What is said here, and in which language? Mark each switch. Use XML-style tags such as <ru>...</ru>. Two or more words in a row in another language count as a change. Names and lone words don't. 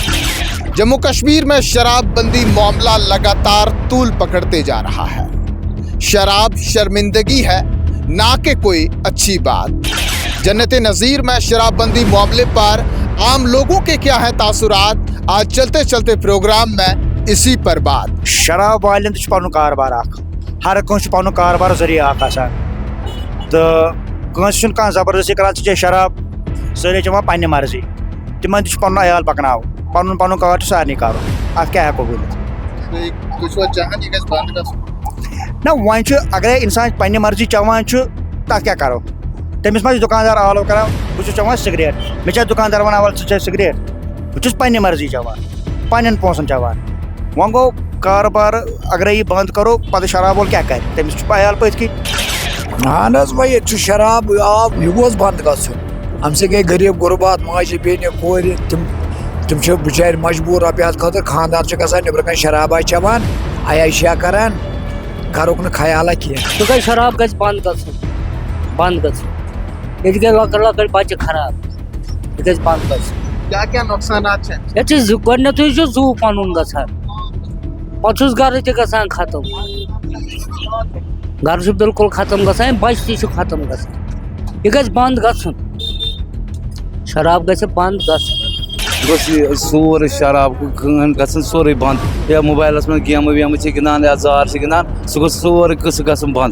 <ur>جموں کشمیر میں شراب بندی معاملہ لگاتار طول پکڑتے جا رہا ہے. شراب شرمندگی ہے نہ کہ کوئی اچھی بات. جنت نظیر میں شراب بندی معاملے پر عام لوگوں کے کیا ہیں تاثرات، آج چلتے چلتے پروگرام میں اسی پر بات.</ur> <ks>شراب والن تہ پن کاربار ہر کانس پن کاربار ذریعہ آسان تو کانس کھانا زبردستی کران ژے شراب سٲری چٮ۪وان پننہِ مرضی تمن تہ پن عیال پکناو پن پن کار سارنٕے کرُن اتھ کیاہ ہیٚکو ؤنِتھ. نہ وۄنۍ چھُ اگرے انسان پننہِ مرضی چٮ۪وان چھُ تتھ کیاہ کرو تٔمِس ما چھُ دُکاندار آلو کران بہٕ چھُس چٮ۪وان سگریٹ مےٚ چھا دُکاندار ونان ول ژٕ چے سگریٹ بہٕ چھُس پننہِ مرضی چٮ۪وان پننٮ۪ن پونٛسن چٮ۪وان. وۄنۍ گوٚو کاربار اگرے یہ بند کرو پتہ شراب وول کیا کر تمس عیال پت کی اہن حظ وۄنۍ ییٚتہِ چھُ شراب آو یہِ گوٚژھ بنٛد گژھُن. ہم سے گئی غریب غربات ماجہ بیٚنہِ کورِ تم بچار مجبور رۄپیہِ خاطر خاندار گژھان نٮ۪برٕ کَنۍ شرابا چٮ۪وان عیاشیا کران گرُک نہٕ خیالا کینٛہہ. تو شراب گژھِ بند گژھُن بند گژھُن ییٚتہِ گٔے لۄکٕٹۍ لۄکٕٹۍ بچہِ خراب یہِ گژھِ بند گژھُن.</ks> <ur>کیا کیا نقصانات ہیں؟</ur> <ks>ییٚتہِ چھُ گۄڈنیٚتھٕے چھُ زوٗ پنُن گژھان پتہٕ چھُس گرٕ تہِ گژھان ختم گرٕ چھُ بالکل ختم گژھان بچہِ تہِ چھُ ختم گژھان. یہِ گژھِ بند گژھُن شراب گژھِ بند گژھُن. گوٚژھ سورُے شراب گژھُن سورُے بند یا موبایلس منٛز گیمہٕ ویمہٕ چھِ گِنٛدان یا زار چھِ گِنٛدان سُہ گوٚژھ سورُے قٕصہٕ گژھُن بند.</ks>